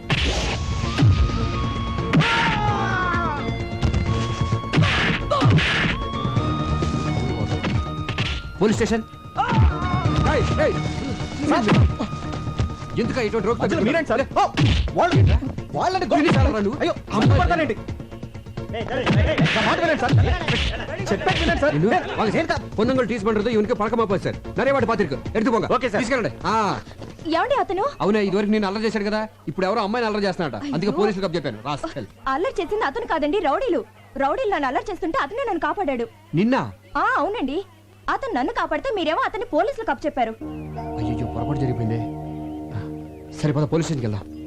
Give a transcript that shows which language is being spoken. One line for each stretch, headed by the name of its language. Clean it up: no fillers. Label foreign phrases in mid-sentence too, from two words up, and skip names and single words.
Telugu: పోలీస్ స్టేషన్. ఎందుక ఇటువంటి రోడ్డు మీరేంటి సార్? వాళ్ళని అయ్యో అమ్ముపడతానండి.
Tamil: பொண்ணுங்கள் டீஸ் பண்றது இவனுக்கு பழக்கமா போச்சு சார். நிறைய வாட்டி பாத்திருக்கு. எடுத்து போங்க. ஓகே சார்.
Telugu: తీసుకెళ్ళండి. ఏమండి అతను అవునా, ఇదివరకు నేను అల్లరి చేశాడు కదా, ఇప్పుడు ఎవరో అమ్మాయిని అల్లరి చేస్తున్నాడు. అందుకే పోలీసులకు అప్పు చెప్పాను. రాస్కెల్. అల్లరి చేసింది అతను కాదండి, రౌడీలు నన్ను అల్లరి చేస్తుంటే అతనే నన్ను కాపాడాడు. నిన్న అవునండి, అతను నన్ను కాపాడితే మీరేమో అతన్ని పోలీసులకు అప్పు చెప్పారు. అయ్యో, పొరపాటు జరిగిపోయింది. సరిపోదా, పోలీస్ స్టేషన్కి వెళ్దాం.